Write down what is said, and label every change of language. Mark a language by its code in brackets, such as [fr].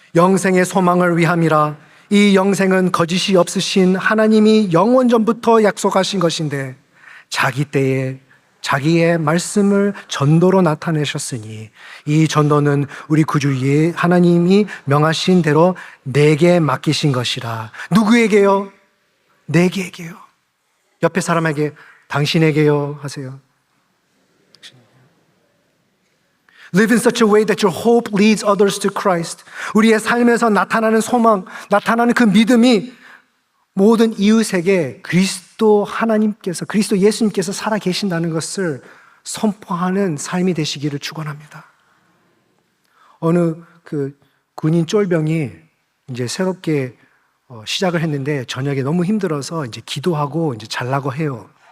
[ko] 영생의 소망을 위함이라. 이 영생은 거짓이 없으신 하나님이 영원 전부터 약속하신 것인데 자기 때에 자기의 말씀을 전도로 나타내셨으니 이 전도는 우리 구주 하나님이 명하신 대로 내게 맡기신 것이라. 누구에게요? 내게요. 옆에 사람에게 당신에게요 하세요. [en] Live in such a way that your hope leads others to Christ. [ko] 우리의 삶에서 나타나는 소망, 나타나는 그 믿음이 모든 이웃에게 그리스도 하나님께서, 그리스도 예수님께서 살아 계신다는 것을 선포하는 삶이 되시기를 축원합니다. 어느 그 군인 쫄병이 이제 새롭게 시작을 했는데 저녁에 너무 힘들어서 이제 기도하고 이제 잘라고 해요.